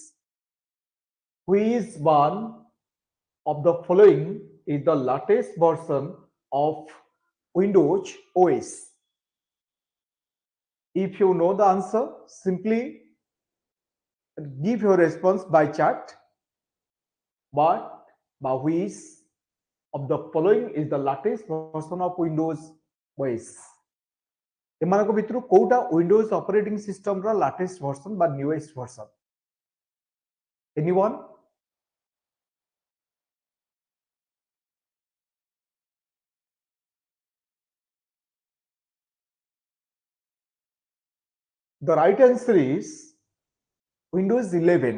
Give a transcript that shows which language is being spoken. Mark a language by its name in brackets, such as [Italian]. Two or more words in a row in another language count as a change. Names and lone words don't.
[English] Which one of the following is the latest version of Windows OS? If you know the answer, simply give your response by chat. But by which of the following is the latest version of Windows OS? [Odia] ଏମାନଙ୍କ ଭିତରୁ କୋଉଟା [English] Windows operating system [Odia] ର [English] latest version [Odia] ବା [English] newest version? Anyone? The right answer is Windows 11.